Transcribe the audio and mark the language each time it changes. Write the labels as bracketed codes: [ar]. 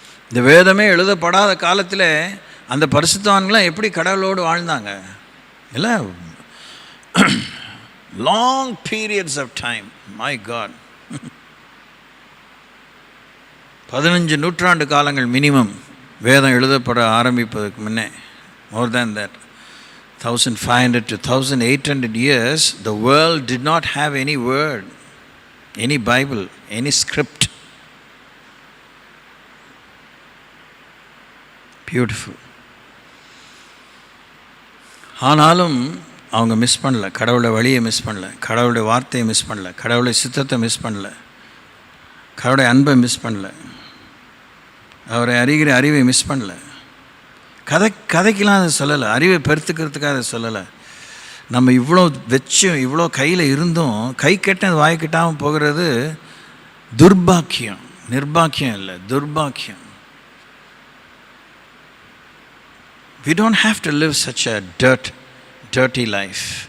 [ta] இந்த வேதமே எழுதப்படாத காலத்தில் அந்த பரிசுத்தவான்களாம் எப்படி கடவுளோடு வாழ்ந்தாங்க? [en] இல்லை, long periods of time. My God, [ta] 15 நூற்றாண்டு காலங்கள் மினிமம் வேதம் எழுதப்பட ஆரம்பிப்பதற்கு முன்னே. [en] More than that, 1500 to 1800 years, the world did not have any word, any Bible, any script. Beautiful. [ta] ஆனாலும் அவங்க மிஸ் பண்ணல, கடவுளுடைய வழியை மிஸ் பண்ணல, கடவுளுடைய வார்த்தையை மிஸ் பண்ணல, கடவுளுடைய சித்தத்தை மிஸ் பண்ணல, கடவுளுடைய அன்பை மிஸ் பண்ணல, அவரை அறிகிற அறிவை மிஸ் பண்ணல. கதைக்கெலாம் அதை சொல்லலை, அறிவை பெருத்துக்கிறதுக்காக அதை சொல்லலை. நம்ம இவ்வளோ வச்சும் இவ்வளோ கையில் இருந்தும் கை கெட்ட வாய் கெட்டாமல் போகிறது துர்பாக்கியம், நிர்பாக்கியம் இல்லை, துர்பாக்கியம். [en] We don't have to live such a dirty life.